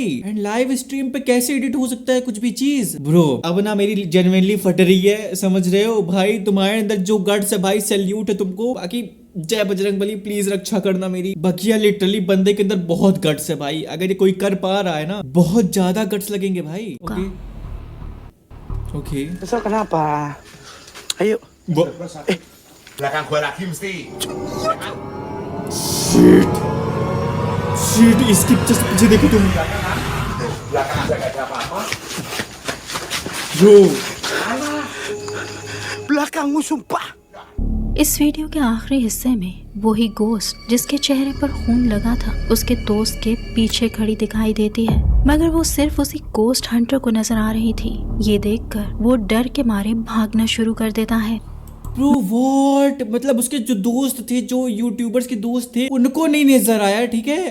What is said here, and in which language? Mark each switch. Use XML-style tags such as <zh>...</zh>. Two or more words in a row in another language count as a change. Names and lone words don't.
<en>and live stream</en> <hi>पे कैसे एडिट हो सकता है कुछ भी चीज। ब्रो अब ना मेरी जेन्युइनली फट रही है, समझ रहे हो भाई। तुम्हारे अंदर जो गट्स है भाई, सैल्यूट है तुमको। बाकी जय बजरंगबली, प्लीज रक्षा करना मेरी। बाकी यार लिटरली बंदे के अंदर बहुत गट्स है भाई। अगर ये कोई कर पा रहा है ना, बहुत ज्यादा गट्स लगेंगे भाई।</hi> <en>okay okay</en> <id>Besok kenapa? Ayo. Belakang gua lagi mesti.</id> <hi>शिट, इसके जस्ट पीछे देखो तुम।</hi> <id>Belakang aja gak ada apa-apa. ब्रो Belakangmu sumpah.</id> <hi>इस वीडियो के आखिरी हिस्से में वही गोश्त जिसके चेहरे पर खून लगा था उसके दोस्त के पीछे खड़ी दिखाई देती है, मगर वो सिर्फ उसी</hi> <en>ghost hunter</en> <hi>को नजर आ रही थी। ये देखकर वो डर के मारे भागना शुरू कर देता है।</hi> <en>bro what,</en> <hi>मतलब उसके जो दोस्त थे, जो यूट्यूबर्स के दोस्त थे, उनको नहीं नजर आया, ठीक है।</hi>